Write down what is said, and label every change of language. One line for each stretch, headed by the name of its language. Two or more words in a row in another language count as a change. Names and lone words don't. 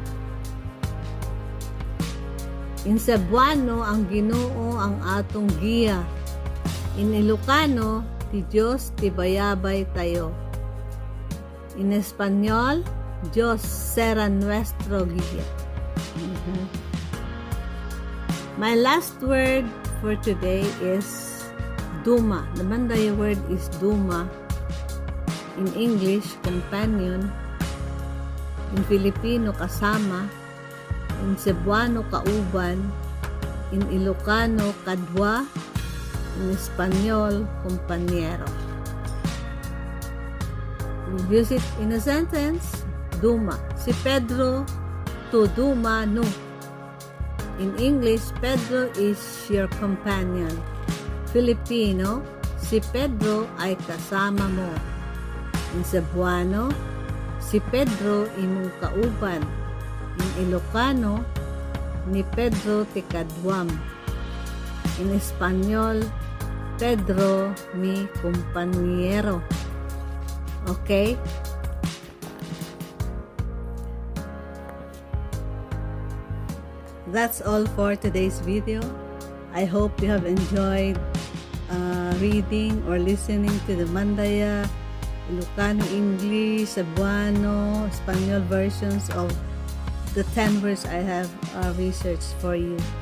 English: In Cebuano,
Cebuano: ang Ginoo ang atong giya.
English: In Ilocano,
Iloko: ti Diyos ti bayabay tayo.
English: In Espanyol,
Spanish: Diyos será nuestro guía.
English: My last word for today is duma. The Mandaya word is duma. In English, companion. In Filipino, kasama. In Cebuano, kauban. In Ilocano, kadwa. In Espanyol, compañero. We use it in a sentence. Duma.
Mandaya: Si Pedro to duma no.
English: In English, Pedro is your companion.
Filipino: Filipino, si Pedro ay kasama mo.
English: In Cebuano,
Cebuano: si Pedro imong kauban.
English: In Ilocano,
Iloko: ni Pedro ti kadwam.
English: In Espanyol,
Spanish: Pedro mi compañero.
English: Okay? That's all for today's video. I hope you have enjoyed reading or listening to the Mandaya, Ilocano, English, Cebuano, Espanyol versions of the 10 words I have researched for you.